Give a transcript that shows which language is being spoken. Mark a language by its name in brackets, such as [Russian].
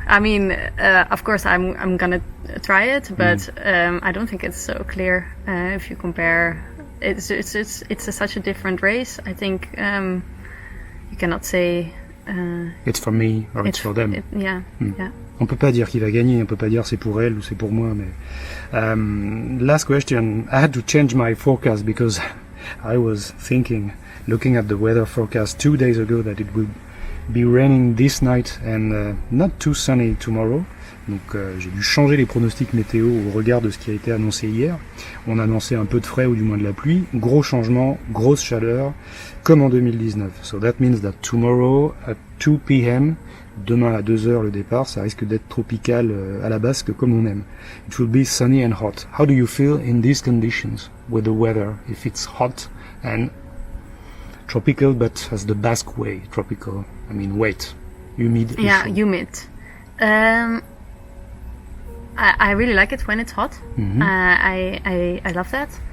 [English] I mean, of course, I'm gonna try it, but I don't think it's so clear if you compare. It's such a different race. I think you cannot say. It's for me or it's for them. Yeah. [French] On peut pas dire qui va gagner, on peut pas dire c'est pour elle ou c'est pour moi, mais [English] last question. I had to change my forecast because I was thinking, looking at the weather forecast 2 days ago, that it would be raining this night and not too sunny tomorrow. [French] Donc j'ai dû changer les pronostics météo au regard de ce qui a été annoncé hier. On annonçait un peu de frais ou du moins de la pluie. Gros changement, grosse chaleur, comme en 2019. [English] So that means that tomorrow at 2 p.m., [French] demain à 2 heures le départ, ça risque d'être tropical à la Basque comme on aime. [English] It will be sunny and hot. How do you feel in these conditions with the weather? If it's hot and tropical, but as the Basque way, tropical. I mean, wait, humid. Yeah, humid. I really like it when it's hot. I love that.